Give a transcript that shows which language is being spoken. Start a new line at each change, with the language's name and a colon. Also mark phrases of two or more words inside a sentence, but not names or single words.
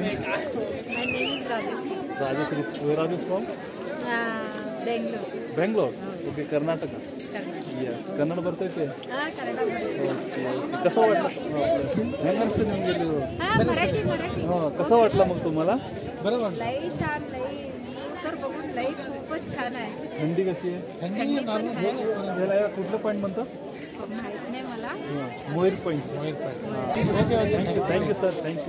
English: My name is Rajashree. Rajashree. Where are you from? Bangalore. Bangalore. Okay, Karnataka. Karnataka. Yes. Kannada ಬರ್ತೈತೆ? Kannada.
Marathi: Okay. कसं वाटलं?
Kannada: ಹೆಂಗ ಅನ್ಸುತ್ತೆ ನಿಮಗೆ ಇದು?
Marathi: मराठी. कसं वाटलं मग तुम्हाला? बरोबर. लई छान, लई तर बघून लई खूपच छान आहे। थंडी कशी आहे? थंडी पण आहे। याला कुठलं पॉइंट म्हणतात? माहित नाही मला। मोइर पॉइंट।
English: thank you sir, thank you.